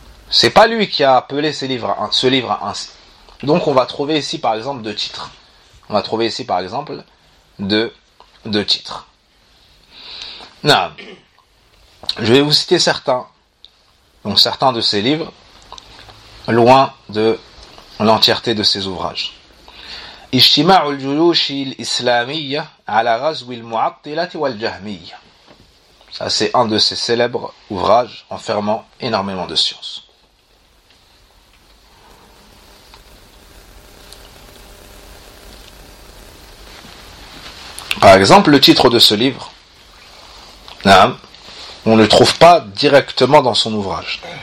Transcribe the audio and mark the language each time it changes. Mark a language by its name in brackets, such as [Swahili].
[French] C'est pas lui qui a appelé ce livre ainsi. Donc on va trouver ici par exemple deux titres. On va trouver ici par exemple deux titres. Non. Je vais vous citer certains de ces livres, loin de l'entièreté de ces ouvrages. [Arabic] اجتماع الجيوش الإسلامية على غزو المعطلة والجهمية. [French] Ça, c'est un de ses célèbres ouvrages enfermant énormément de science. Par exemple, le titre de ce livre, on ne le trouve pas directement dans son ouvrage.